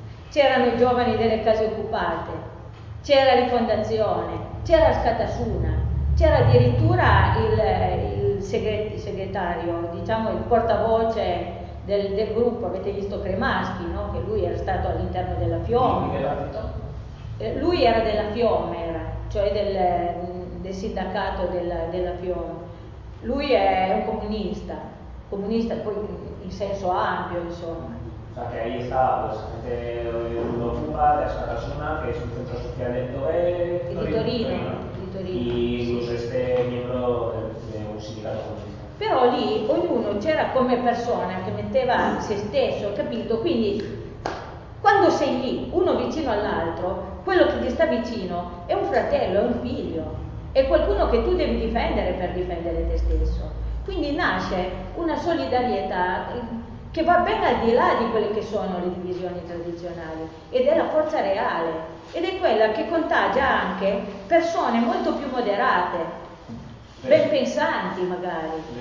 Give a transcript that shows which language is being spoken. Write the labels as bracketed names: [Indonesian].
[Italian] C'erano i giovani delle case occupate, c'era Rifondazione, c'era Scatasuna, c'era addirittura il segretario, diciamo il portavoce del gruppo, avete visto Cremaschi, no? Che lui era stato all'interno della Fiome. Lui era della Fiome, cioè del sindacato della Fiome. Lui è un comunista poi in senso ampio, insomma. [Spanish] O sea, que ahí está gente de Ocupa, de Ascatasuna, que es un centro social de Torino. Y sí. Este miembro de un sindicato comunista. [Italian] Però lì ognuno c'era come persona che metteva se stesso, capito? Quindi quando sei lì, uno vicino all'altro, quello che ti sta vicino è un fratello, è un figlio, è qualcuno che tu devi difendere per difendere te stesso. Quindi nasce una solidarietà che va ben al di là di quelle che sono le divisioni tradizionali, ed è la forza reale, ed è quella che contagia anche persone molto più moderate, ben pensanti magari.